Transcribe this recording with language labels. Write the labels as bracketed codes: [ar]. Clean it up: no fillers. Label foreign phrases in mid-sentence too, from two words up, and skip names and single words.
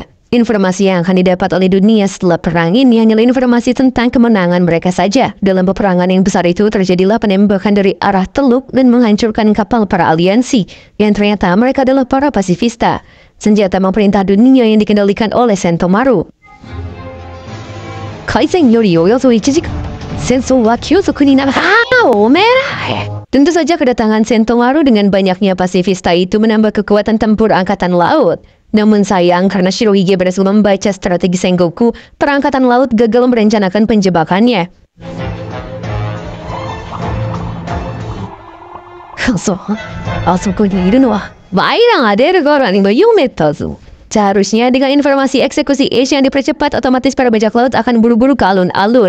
[id] Informasi yang akan didapat oleh dunia setelah perang ini hanyalah informasi tentang kemenangan mereka saja. Dalam peperangan yang besar itu terjadilah penembakan dari arah teluk dan menghancurkan kapal para aliansi, yang ternyata mereka adalah para pasifista, senjata pemerintah dunia yang dikendalikan oleh Sentomaru. [ja] 開戦よりおよそ1時間 戦争は急速になる. [id] Tentu saja kedatangan Sentomaru dengan banyaknya pasifista itu menambah kekuatan tempur angkatan laut. Namun sayang, karena Shirohige berhasil membaca strategi Sengoku, perangkatan laut gagal merencanakan penjebakannya. Seharusnya dengan informasi eksekusi Ace yang dipercepat, otomatis para bajak laut akan buru-buru ke alun-alun.